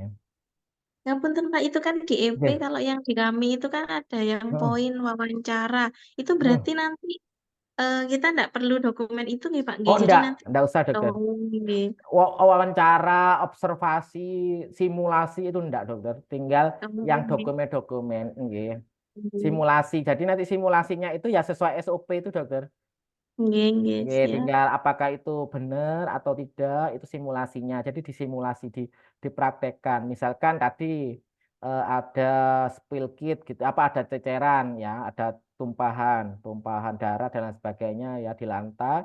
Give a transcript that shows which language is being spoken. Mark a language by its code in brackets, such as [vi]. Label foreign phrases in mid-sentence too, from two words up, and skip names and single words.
[id] Ngapunten Pak, itu kan di EP Oke. kalau yang di kami itu kan ada yang Heeh, poin wawancara. Itu heeh. berarti nanti kita enggak perlu dokumen itu nih Pak, Oh nggih. Jadi nanti enggak usah dokter. oh, nggih. Wawancara, observasi, simulasi itu enggak dokter. Tinggal Oh, yang nggih. dokumen-dokumen, nggih. Nggih. Simulasi. Jadi nanti simulasinya itu ya sesuai SOP itu dokter. Nggih, nggih, Oke, siap. tinggal apakah itu benar atau tidak itu simulasinya. Jadi disimulasi dipraktekkan. Misalkan tadi ada spill kit gitu, apa ada ceceran ya, ada tumpahan darah dan lain sebagainya ya di lantai.